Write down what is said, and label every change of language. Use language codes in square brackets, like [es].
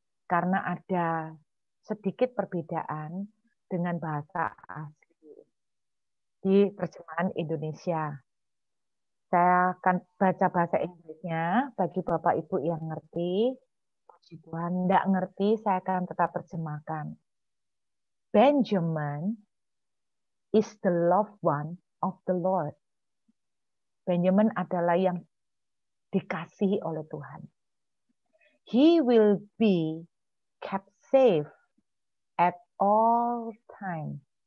[id] Karena ada sedikit perbedaan dengan bahasa asli di terjemahan Indonesia. Saya akan baca bahasa Inggrisnya bagi Bapak Ibu yang ngerti. Puji Tuhan, tidak ngerti, saya akan tetap terjemahkan. [en] Benjamin is the loved one of the Lord. [id] Benjamin adalah yang dikasihi oleh Tuhan. [en] He will be kept safe at all time.